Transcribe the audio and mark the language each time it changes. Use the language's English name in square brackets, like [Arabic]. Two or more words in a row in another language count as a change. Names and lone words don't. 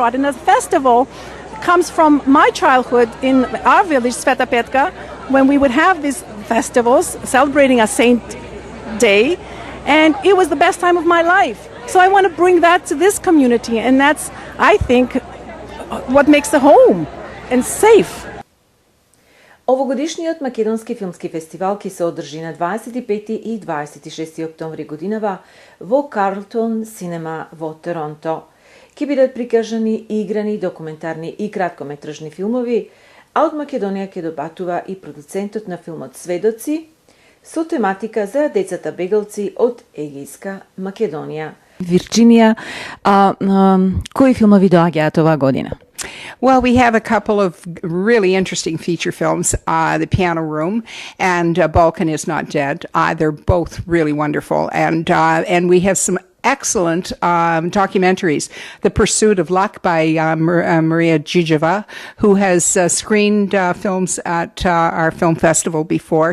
[English] In the festival, comes from my childhood in our village, Sveta Petka, when we would have these festivals celebrating a saint day, and it was the best time of my life. So I want to bring that to this community, and that's, I think, what makes the home and safe. [Macedonian] Овогодишниот македонски филмски фестивал ќе се одржи на 25 и 26 октомври годинава во Карлтон Синема во Торонто. Ќе бидат прикажани играни, документарни и краткометражни филмови, а од Македонија ќе добатува и продуцентот на филмот Сведоци со тематика за децата бегалци од Егејска Македонија. Вирджинија, кои филмови доаѓаат оваа година? [English] Well, we have a couple of really interesting feature films, The Piano Room and Balkan is Not Dead. They're both really wonderful. And we have some excellent documentaries. The Pursuit of Luck by Maria Jijeva, who has screened films at our film festival before.